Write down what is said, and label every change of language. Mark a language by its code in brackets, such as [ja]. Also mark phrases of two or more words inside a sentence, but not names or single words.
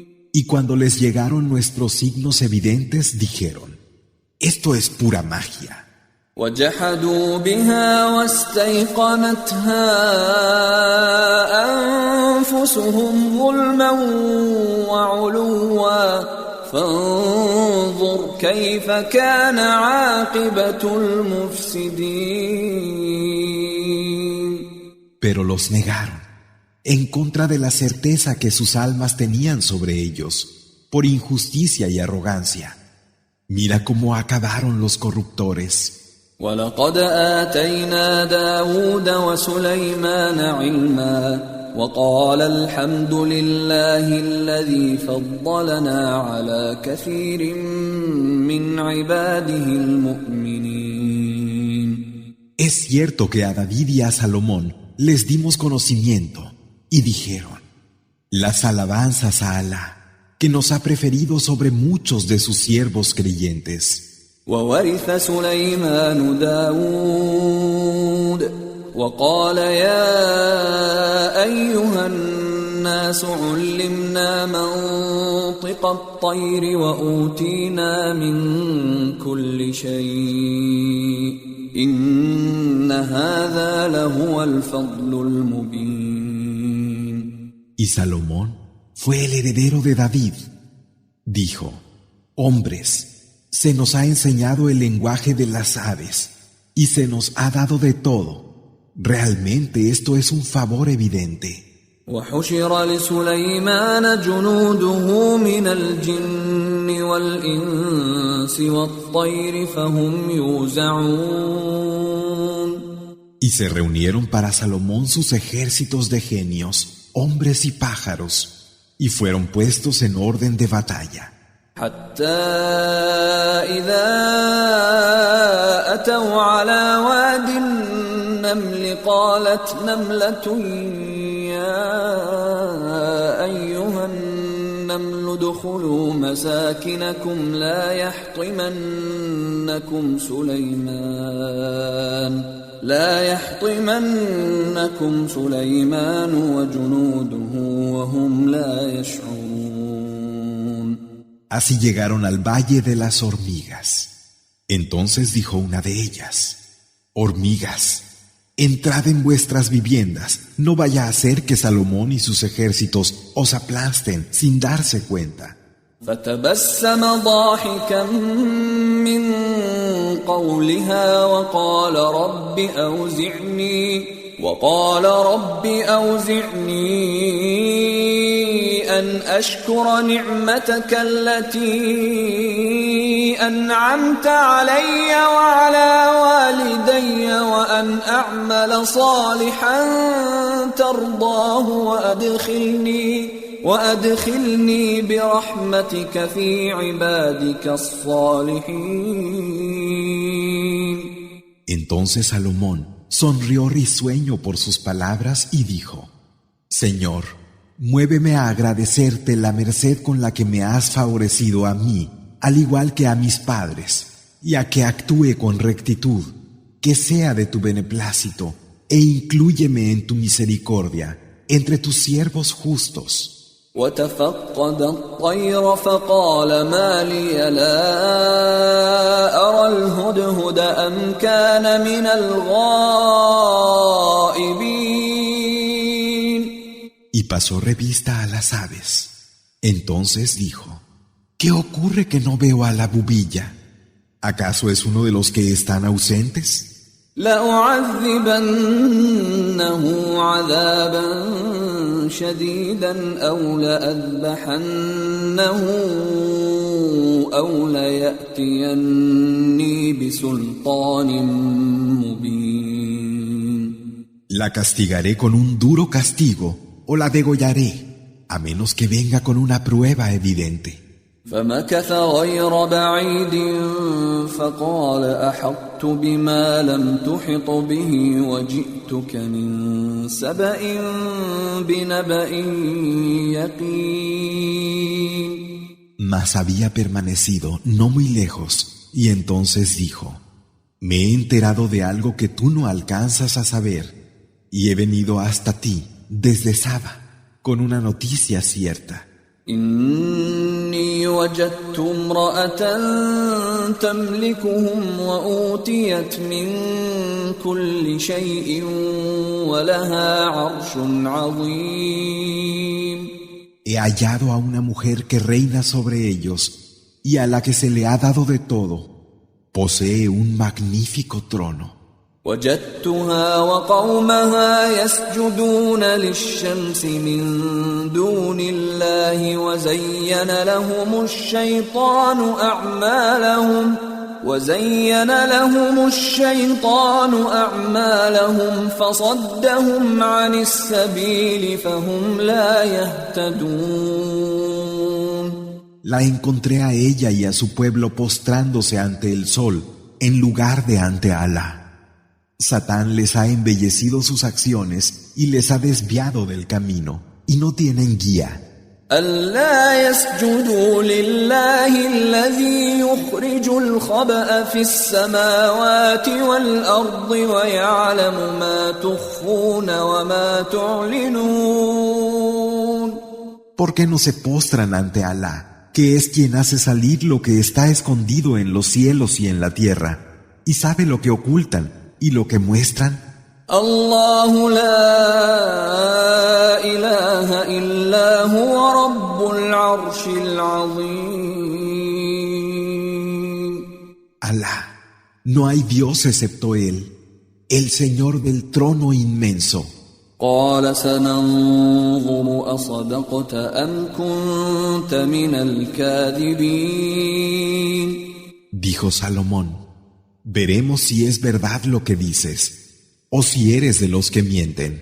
[es] Y cuando les llegaron nuestros signos evidentes, dijeron: esto es pura magia. [ar] وجحدوا بها واستيقنتها أنفسهم ظلما وعلوا فانظر كيف كان عاقبة المفسدين. [es] Pero los negaron, en contra de la certeza que sus almas tenían sobre ellos, por injusticia y arrogancia. Mira cómo acabaron los corruptores. [ar] ولقد آتينا داود وسليمان علما وقال الحمد لله الذي فضلنا على كثير من عباده المؤمنين. [es] Es cierto que a David y a Salomón les dimos conocimiento y dijeron: las alabanzas a Alá, que nos ha preferido sobre muchos de sus siervos creyentes. [ar] وورث سليمان داود وقال يا أيها الناس علمنا منطق الطير وأوتينا من كل شيء إن هذا لهو الفضل المبين. [es] Y Salomón fue el heredero de David. Dijo: hombres, se nos ha enseñado el lenguaje de las aves y se nos ha dado de todo. Realmente esto es un favor evidente. [ar] وحشر لسليمان جنوده من الجن والإنس والطير فهم يوزعون. [es] Y se reunieron para Salomón sus ejércitos de genios, hombres y pájaros, y fueron puestos en orden de batalla. [ar] حتى إذا أتوا على واد النمل قالت نملة يا أيها النمل ادخلوا مساكنكم لا يحطمنكم سليمان وجنوده وهم لا يشعرون. [es] Así llegaron al valle de las hormigas. Entonces dijo una de ellas: hormigas, entrad en vuestras viviendas, no vaya a ser que Salomón y sus ejércitos os aplasten sin darse cuenta. [ar] فتبسم ضاحكا من قولها وقال رب أوزعني أن أشكر نعمتك التي أنعمت علي وعلى والدي وأن أعمل صالحا ترضاه وأدخلني برحمتك في عبادك الصالحين. [es] Entonces Salomón sonrió risueño por sus palabras y dijo: Señor, muéveme a agradecerte la merced con la que me has favorecido a mí, al igual que a mis padres, y a que actúe con rectitud, que sea de tu beneplácito, e inclúyeme en tu misericordia entre tus siervos justos. [ar] وتفقد الطير فقال ما لي لا أرى الهدهد أم كان من الغائبين. [es] Y pasó revista a las aves. Entonces dijo: ¿qué ocurre que no veo a la bubilla? ¿Acaso es uno de los que están ausentes? [ar] لأعذبنه عذابا شديدا أو لأذبحنه أو ليأتيني بسلطان مبين. [es] La castigaré con un duro castigo o la degollaré, a menos que venga con una prueba evidente. [ar] فمكث غير بعيد فقال أحطت بما لم تحط به وجئتك من سبأ بنبأ يقين. [es] Mas había permanecido no muy lejos, y entonces dijo: Me he enterado de algo que tú no alcanzas a saber, y he venido hasta ti desde Saba con una noticia cierta. [ar] إني وجدت امرأة تملكهم وأوتيت من كل شيء ولها عرش عظيم. [es] He hallado a una mujer que reina sobre ellos y a la que se le ha dado de todo. Posee un magnífico trono. [ar] وجدتها وقومها يسجدون للشمس من دون الله وزين لهم الشيطان أعمالهم فصدهم عن السبيل فهم لا يهتدون. [es] La encontré a ella y a su pueblo postrándose ante el sol en lugar de ante Alá. Satán les ha embellecido sus acciones y les ha desviado del camino, y no tienen guía. [ar] ألا يسجدوا لله الذي يخرج الخبأ في السماوات والأرض ويعلم ما تخفون وما تعلنون. [es] ¿Por qué no se postran ante Alá, que es quien hace salir lo que está escondido en los cielos y en la tierra, y sabe lo que ocultan y lo que muestran? [ar] الله لا إله إلا هو رب العرش العظيم. [es] Alá, no hay Dios excepto Él, el Señor del trono inmenso. [ar] قال سننظر أصدقت أم كنت من الكاذبين. [es] Dijo Salomón: Veremos si es verdad lo que dices, o si eres de los que mienten.